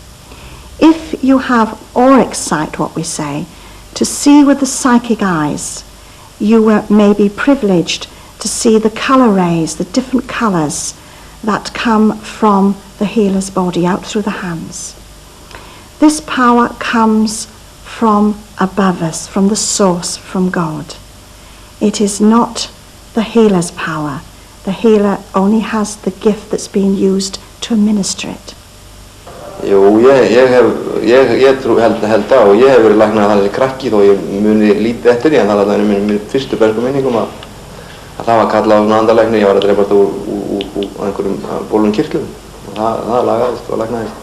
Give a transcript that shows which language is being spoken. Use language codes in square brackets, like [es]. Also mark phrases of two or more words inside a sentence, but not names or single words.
[en] If you have auric sight, what we say, to see with the psychic eyes, you may be privileged to see the colour rays, the different colours that come from the healer's body out through the hands. This power comes from above us, from the source, from God. It is not the healer's power. The healer only has the gift that's being used to administer it. [is] Jú, ég held að og ég hef verið læknað að það er krakki þó ég muni lítið eftir því en það er minn fyrstu bersku minningum að það var kallað á svona andalækni, ég var að dreipast úr einhverjum bólum kirtlum og það lagaðist og læknaðist.